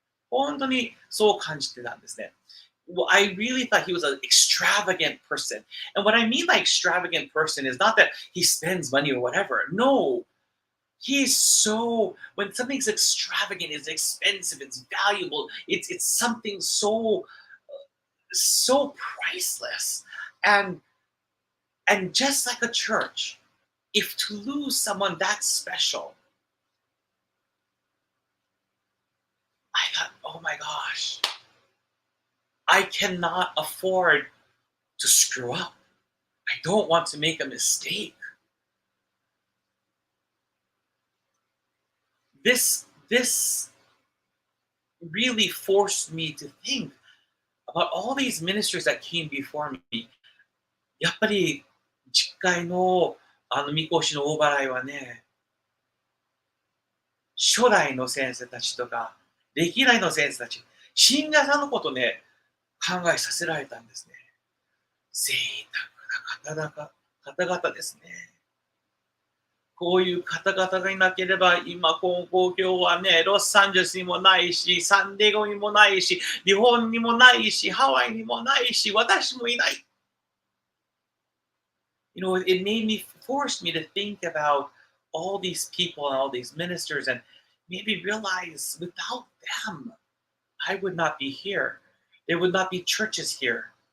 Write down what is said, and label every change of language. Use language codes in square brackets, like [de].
[ja] 本当にそう感じてたんですね。 [en] Well, I really thought he was an extravagant person. And what I mean by extravagant person is not that he spends money or whatever. No, he's so, when something's extravagant, it's expensive, it's valuable, it's something so priceless. And just like a church, if to lose someone that special, I thought, oh my gosh, I cannot afford to screw up. I don't want to make a mistake. This really forced me to think about all these ministers that came before me. [ja] やっぱり実会のみこしの大払いはね、初代の先生たちとか、歴代の先生たち、信者さんのことね、考えさせられたんですね。贅沢な方々ですね。こういう方々がいなければ、今、金光教はね、ロサンゼルスにもないし、サンディエゴにもないし、日本にもないし、ハワイにもないし、私もいない。 [en] It forced me to think about all these people and all these ministers and maybe realize without them, I would not be here. There would not be churches here.